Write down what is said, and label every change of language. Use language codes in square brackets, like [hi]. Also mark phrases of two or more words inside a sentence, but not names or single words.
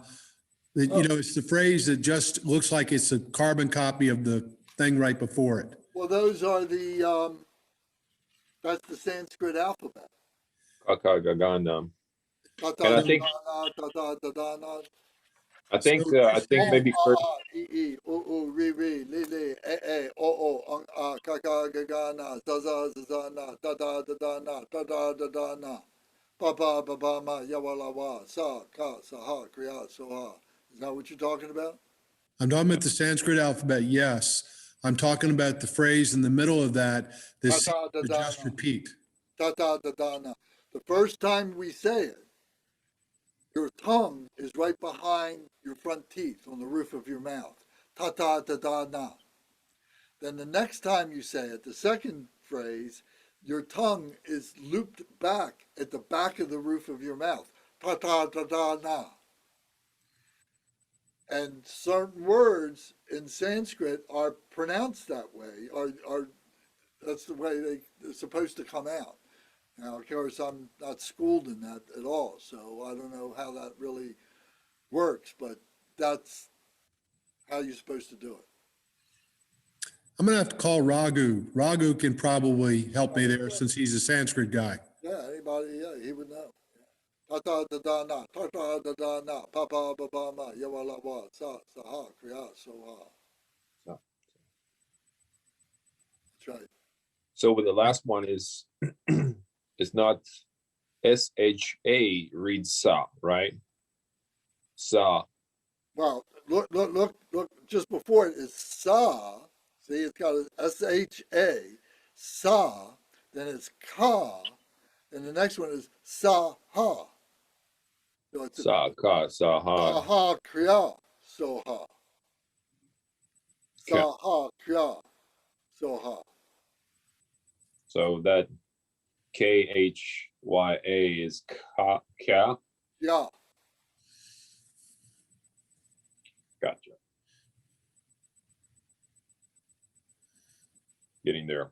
[en] It's the phrase that just looks like it's a carbon copy of the thing right before it. Well, those are that's the Sanskrit alphabet. [sa] Kakagagana. Ta [en] And [sa] ta [en] I think [sa] ta ta ta ta ta ta. [en] I think So I think Oh, maybe Kurt, [sa] e, re, li, kaka, gaga, na, za, na, da, na, da, na, ba, ma, ya, wa, la, wa, sa, ha, kriya, so, ha. [en] Is that what you're talking about? I'm talking about the Sanskrit alphabet, yes. I'm talking about the phrase in the middle of that, [sa] Ta [en] this [sa] ta da, da, [en] just [sa] na, [en] repeat. [sa] da, na. [en] The first time we say it, your tongue is right behind your front teeth on the roof of your mouth. [sa] Ta ta da, da, na. [en] Then the next time you say it, the second phrase, your tongue is looped back at the back of the roof of your mouth. [sa] Ta ta da da na. [en] And certain words in Sanskrit are pronounced that way, are that's the way they're supposed to come out. Now, of course, I'm not schooled in that at all, so I don't know how that really works, but that's how you're supposed to do it. I'm gonna have to call Raghu. Raghu can probably help me there since he's a Sanskrit guy. Yeah, anybody, yeah, he would know. [sa] Ta ta da da na, ta ta da da na, pa pa ba ba ma, ya wa la wa, sa ha, kriya, so ha. [en] so That's right. so with the last one is it's not SHA reads sa, right? [sa] Sa. [en] Well, look, just before it is sa. See, it's got a SHA, sa, then it's ka, and the next one is [sa] sa ha. [en] So it's [sa] Sa ka sa sa ha. ha kriya, so ha. [en] Okay. [sa] Sa ha kriya, so ha. [en] So that KHYA is ka. Yeah, Gotcha. Getting there.